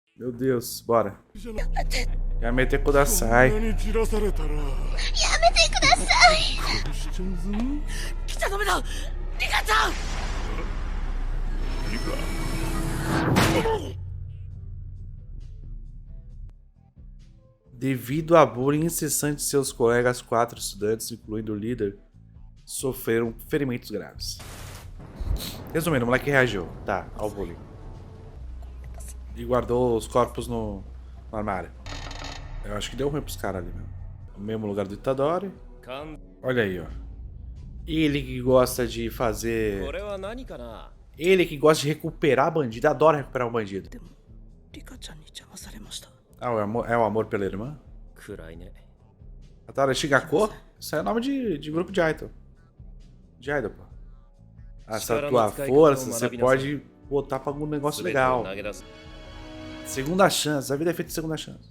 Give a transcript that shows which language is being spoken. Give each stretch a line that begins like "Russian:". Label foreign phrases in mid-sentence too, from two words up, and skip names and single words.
Portuguese: Meu Deus, bora.
Japanese: やめてください. こんなにじらされたらやめてください殺しちゃうぞ来ちゃダメだリカちゃん。
Portuguese: Devido a bullying incessante de seus colegas, 4 estudantes, incluindo o líder, sofreram ferimentos graves. Resumindo, o moleque reagiu, tá, ao bullying. E guardou os corpos no armário. Eu acho que deu ruim pros caras ali mesmo. O mesmo lugar do Itadori. Olha aí, ó. Ele que gosta de fazer... Ele que gosta de recuperar bandido, adora recuperar um bandido.
Japanese: リカちゃんに邪魔されました。
Portuguese: Ah, é o amor pela irmã?
Japanese: 暗いね。
Portuguese: Atara Shigako? Isso aí é nome de grupo de idol. De idol, pô. Essa tua força você pode botar pra algum negócio legal. Segunda chance, a vida é feita de segunda chance.